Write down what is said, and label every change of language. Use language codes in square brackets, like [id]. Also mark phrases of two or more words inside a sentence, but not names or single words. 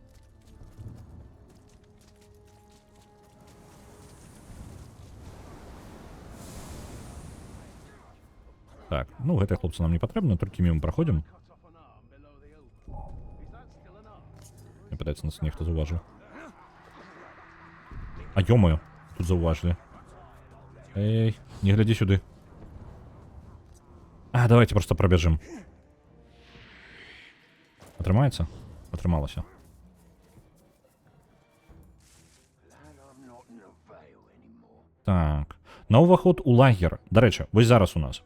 [be] Так, ну гэтыя хлопцы нам не патрэбны, толькі мімо праходзім. Мне падаецца, нас нехта заўважыў. А ё-моё, тут заўважылі. [uk] Эй, не гляди сюди. А, давайте просто пробіжимо. Отримається? Отрималося. Так. [be] На уваход у лагер. [uk] До речі, ось зараз у нас.